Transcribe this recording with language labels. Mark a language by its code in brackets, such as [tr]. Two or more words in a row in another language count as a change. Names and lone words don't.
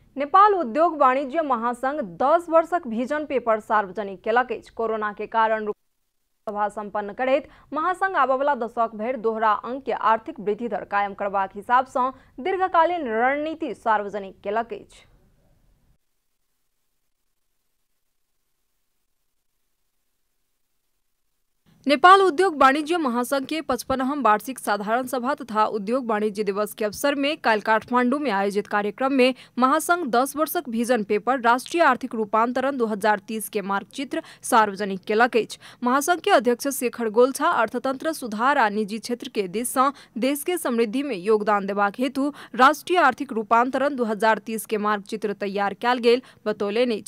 [mai] नेपाल उद्योग वाणिज्य महासंघ 10 वर्षक [en] vision paper [mai] सार्वजनिक केलक अछि। कोरोना के कारण सभा सम्पन्न करैत महासंघ आबवला दशक भरि दोहरा अंक के आर्थिक वृद्धि दर कायम करबाक हिसाब सँ दीर्घकालीन रणनीति सार्वजनिक केलक अछि। नेपाल उद्योग वाणिज्य महासंघ के 55वां वार्षिक साधारण सभा तथा उद्योग वाणिज्य दिवस के अवसर में कल काठमांडू में आयोजित कार्यक्रम में महासंघ 10 वर्षक [en] vision paper [mai] राष्ट्रीय आर्थिक रूपांतरण 2030 के मार्गचित्र सार्वजनिक केलक अछि। महासंघ के अध्यक्ष शेखर गोल्छा अर्थतंत्र सुधार आ निजी क्षेत्र के दिस सँ देश के समृद्धि में योगदान देबाक हेतु राष्ट्रीय आर्थिक रूपांतरण 2030 के मार्गचित्र तैयार कयल गेल बतौलनि अछि।